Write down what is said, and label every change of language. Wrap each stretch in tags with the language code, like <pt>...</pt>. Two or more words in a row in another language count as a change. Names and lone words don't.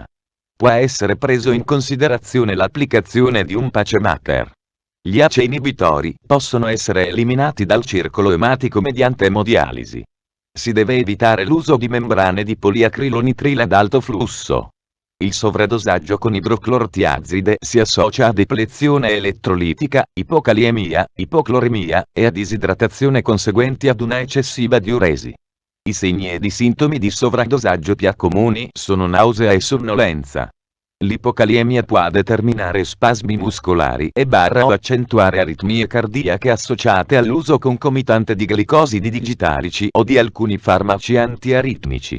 <it>Può essere preso in considerazione l'applicazione di un pacemaker. Gli ACE inibitori possono essere eliminati dal circolo ematico mediante emodialisi. Si deve evitare l'uso di membrane di poliacrilonitrile ad alto flusso. Il sovradosaggio con idroclortiazide si associa a deplezione elettrolitica, ipocaliemia, ipocloremia e a disidratazione conseguenti ad una eccessiva diuresi. I segni ed i sintomi di sovradosaggio più comuni sono nausea e sonnolenza. L'ipocaliemia può determinare spasmi muscolari o accentuare aritmie cardiache associate all'uso concomitante di glicosidi digitalici o di alcuni farmaci antiaritmici.</it>